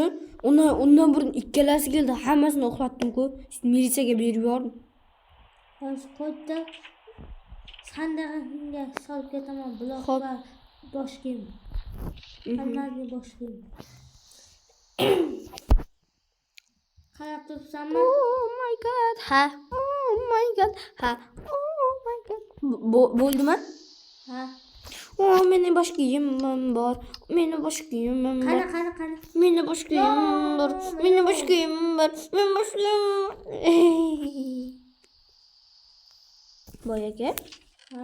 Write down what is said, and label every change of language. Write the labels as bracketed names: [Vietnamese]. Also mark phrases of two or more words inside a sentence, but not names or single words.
[Uzbek] Undan burun ikkalasi keldi, hammasini uxlatdim-ku. Militsiyaga berib yubordim. Hozir qo'ydi. Sandig'imga solib ketaman, blok va bosh kiyim. Hammasini bosh kiyim. Qarab turibsanmi? [English] Oh my god. Ha. Oh my god. Ha. Oh my god. [Uzbek] Bo'ldimi? Ha. Meni bosh kiyimim bor. Meni bosh kiyimim bor. Qani. Meni bosh kiyimim bor. Meni bosh kiyimim bor. Men bosh kiyimim. Boy aka. Ha?